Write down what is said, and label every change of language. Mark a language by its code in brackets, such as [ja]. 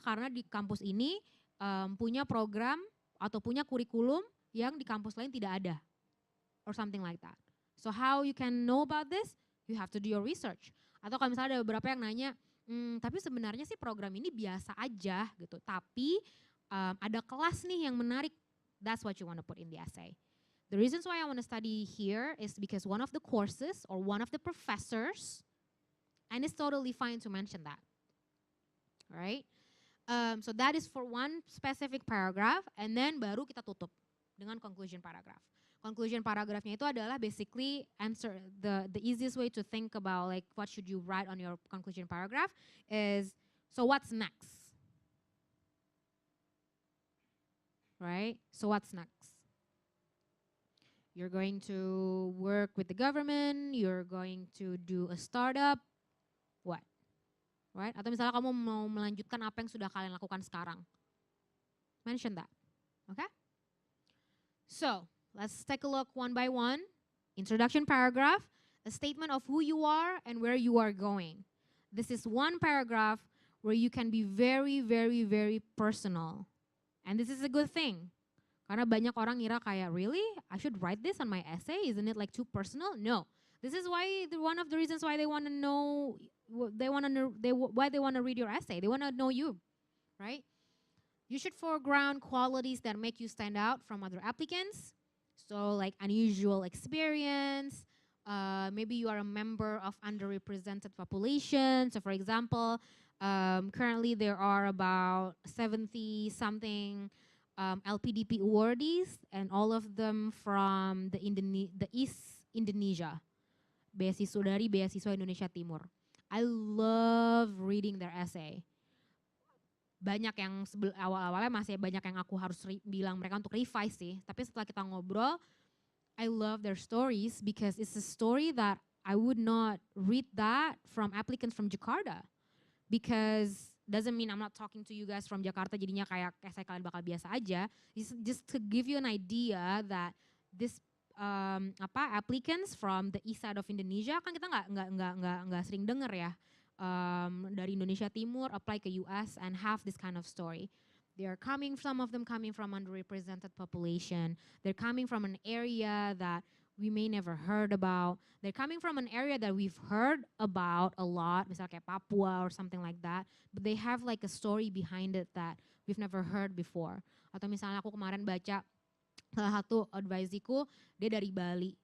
[id] Karena di kampus ini punya program atau punya kurikulum yang di kampus lain tidak ada. [en] Or something like that. So how you can know about this? You have to do your research. [id] Atau kalau misalnya ada beberapa yang nanya, tapi sebenarnya sih program ini biasa aja gitu. Tapi ada kelas nih yang menarik. [en] That's what you want to put in the essay. The reasons why I want to study here is because one of the courses or one of the professors, and it's totally fine to mention that. Alright? So that is for one specific paragraph, and then [id] baru kita tutup dengan [en] conclusion paragraph. Conclusion paragraphnya [id] itu adalah [en] basically answer the easiest way to think about like what should you write on your conclusion paragraph is, so what's next? Right? So what's next? You're going to work with the government, you're going to do a startup, what? Right? [id] Atau misalnya kamu mau melanjutkan apa yang sudah kalian lakukan sekarang. [en] Mention that. Okay? So, let's take a look one by one. Introduction paragraph, a statement of who you are and where you are going. This is one paragraph where you can be very, very, very personal. And this is a good thing. [id] Karena banyak orang ngira kayak, [en] really? I should write this on my essay? Isn't it like too personal? No. This is why one of the reasons why they want to know, why they want to read your essay. They want to know you, right? You should foreground qualities that make you stand out from other applicants. So like unusual experience, maybe you are a member of underrepresented population. So for example, currently there are about 70 something LPDP awardees, and all of them from the East Indonesia. [id] Beasiswa Indonesia Timur. I love reading their essay. Banyak yang awal-awalnya masih banyak yang aku harus bilang mereka untuk revise sih. Tapi setelah kita ngobrol, [en] I love their stories because it's a story that I would not read that from applicants from Jakarta. Because doesn't mean I'm not talking to you guys from Jakarta [id] jadinya kayak essay kalian bakal biasa aja. [en] Just to give you an idea that this applicants from the east side of Indonesia [id] kan kita nggak sering dengar ya. [en] Dari Indonesia Timur apply ke US and have this kind of story. Some of them coming from underrepresented population. They're coming from an area that we may never heard about. They're coming from an area that we've heard about a lot, [id] misalnya kayak [en] Papua or something like that. But they have like a story behind it that we've never heard before. [id] Atau misalnya aku kemarin baca salah satu adviseeku, dia dari Bali.